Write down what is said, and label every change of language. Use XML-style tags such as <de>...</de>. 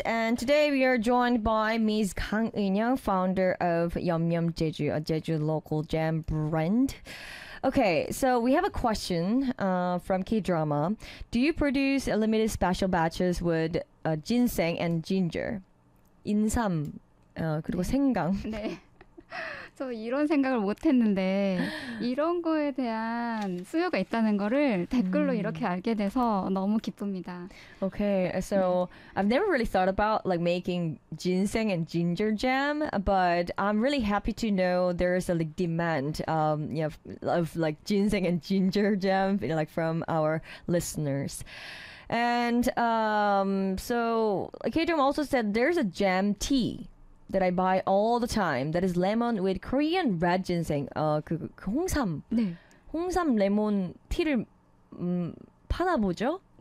<en>And today we are joined by Ms. Kang Eunyoung, founder of Yum Yum Jeju, a Jeju local jam brand. Okay, so we have a question from K-drama. Do you produce limited special batches with ginseng and ginger?</en> <ko>인삼, 그리고 네. 생강. 네. 저 이런 생각을 못 했는데 이런 거에 대한 수요가 있다는 거를 댓글로 이렇게 알게 돼서 너무 기쁩니다.</ko> <en>Okay, so 네. I've never really thought about like making ginseng and ginger jam, but I'm really happy to know there is a like demand you know, of like ginseng and ginger jam, you know, like from our listeners. And so K-drama also said there's a jam tea that I buy all the time, that is lemon with Korean red ginseng.</en> <ko>그 홍삼. 네. 홍삼 레몬 티를 파나 보죠?</ko>